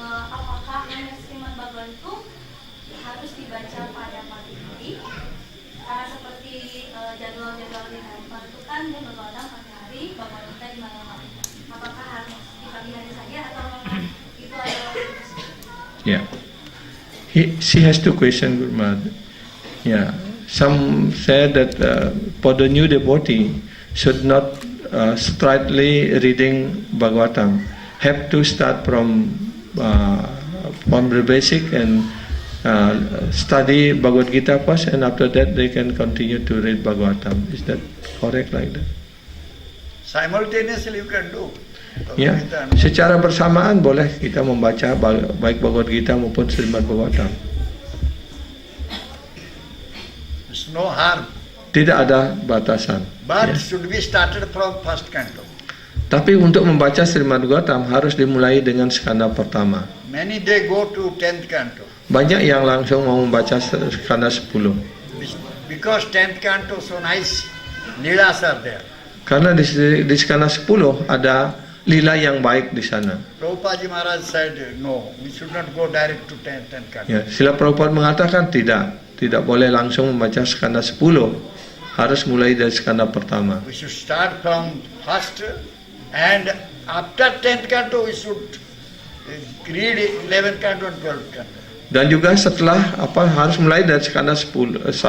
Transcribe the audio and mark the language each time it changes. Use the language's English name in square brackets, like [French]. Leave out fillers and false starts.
[Indonesian] apakah Srimad Bhagavatam itu harus dibaca pada pagi hari? Karena seperti jadwal-jadwal di handphone itu kan dia Bhagavatam pagi hari, Bhagavatam di malam hari. Apakah harus di pagi hari saja atau memang itu adalah? [English] Yeah. She has two questions, Guru Maharaj. Yeah. Some said that for the new devotee should not straightly reading Bhagavatam. Have to start from the basic and study Bhagavad Gita first, and after that they can continue to read Bhagavatam. Is that correct like that? Simultaneously you can do. [Indonesian] Ya, secara bersamaan boleh kita membaca baik Bhagavad Gita maupun Srimad Bhagavatam. [English] There's no harm. [Indonesian] Tidak ada batasan. [English] But [Indonesian] Ya. [English] should be started from first canto. [Indonesian] Tapi untuk membaca Srimad Bhagavatam harus dimulai dengan skanda pertama. [English] Many they go to 10th canto. [Indonesian] Banyak yang langsung mau membaca skanda 10. [English] Because 10th canto so nice. Leelas are there. [Indonesian] Karena di skanda 10 ada lila yang baik di sana. [English] Prabhupada Maharaj said, no, we should not go direct to 10th canto. [Indonesian] Ya, Srila Prabhupada mengatakan tidak boleh langsung membaca skanda 10. Harus mulai dari skanda pertama. [English] We should start from first, and after 10th canto we should read 11th canto and 12th canto. [Indonesian] Dan juga setelah harus mulai dari skanda 1.